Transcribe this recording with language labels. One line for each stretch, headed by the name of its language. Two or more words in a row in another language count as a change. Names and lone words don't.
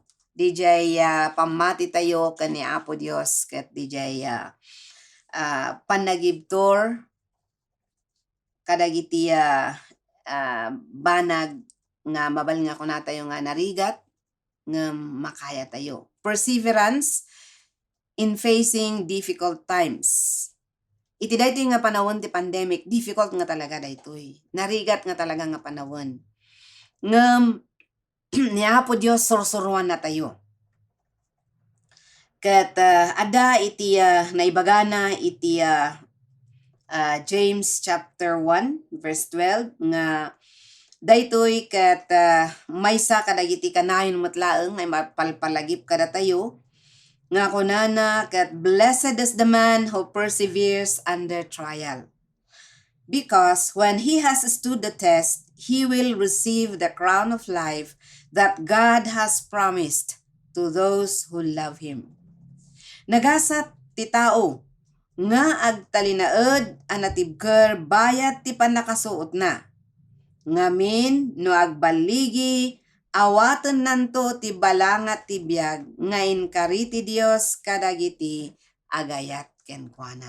Iloko: DJ pamati tayo kani Apo Dios ket DJ panagibtor kadagiti banag nga mabalin nga kuna tayo nga narigat nga makaya tayo.
English: Perseverance in facing difficult times.
Iloko: Iti daytoy nga panahon ti pandemic, difficult nga talaga daytoy. Narigat nga talaga nga panahon. Ngem niya po Dios sursuruan na tayo. Ket ada iti naibagana iti James chapter 1 verse 12 nga daytoy ket maysa kadagiti kanayon metlaeng nga mapalpalagip kada tayo nga kunana ket
English: blessed is the man who perseveres under trial, because when he has stood the test he will receive the crown of life that God has promised to those who love him.
Iloko: Nagasat ti tao nga agtalinaed anatibker bayat ti panakasuot na. Ngamin no agbaligi awaten nanto ti balangat ti biag nga inkari ti Dios kadagiti agayat kenkuana.